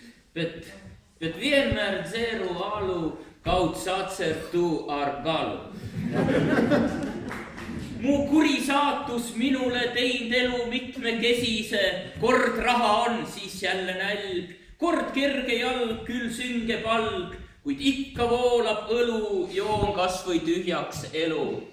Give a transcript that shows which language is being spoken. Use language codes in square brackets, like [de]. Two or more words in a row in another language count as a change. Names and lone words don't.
[lv] Bet vienmēr dzeru alu, kaut sacertu ar galu. [et] Mu kuri saatus minule teinud elu mitmekesise, kord raha on, siis jälle nälg, kord kerge jalg, küll sünge palg, kuid ikka voolab õlu, joon kas või tühjaks elu.